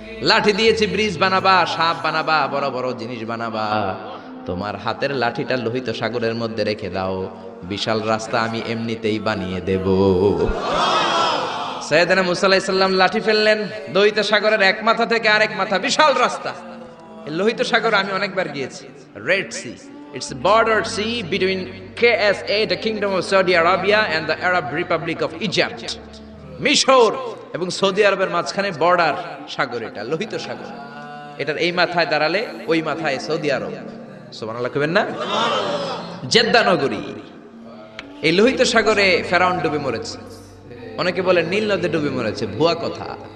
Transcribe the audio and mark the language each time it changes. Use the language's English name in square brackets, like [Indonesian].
[Bangla] লাঠি দিয়েছি ব্রিজ বানাবা, সাপ বানাবা, বড় বড় জিনিস বানাবা। তোমার হাতের লাঠিটা লোহিত সাগরের মধ্যে রেখে দাও, বিশাল রাস্তা আমি এমনিতেই বানিয়ে দেব। সাইয়েদনা মুসা আলাইহিস সালাম লাঠি ফেললেন, লোহিত সাগরের এক মাথা থেকে আরেক মাথা বিশাল রাস্তা। লোহিত সাগর আমি অনেকবার গিয়েছি। [English] Red sea, it's a border sea between KSA, the Kingdom of Saudi Arabia, and the Arab Republic of Egypt. [Bangla] মিশর এবং সৌদি আরবের মাঝখানে বর্ডার সাগর, এটা লোহিত সাগর। এটার এই মাথায় দাঁড়ালে ওই মাথায় সৌদি আরব। সুবহানাল্লাহ কইবেন না? জেদ্দা নগরী। এই লোহিত সাগরে ফেরাউন ডুবে মরেছে। অনেকে বলে নীল নদে ডুবে মরেছে, ভুয়া কথা।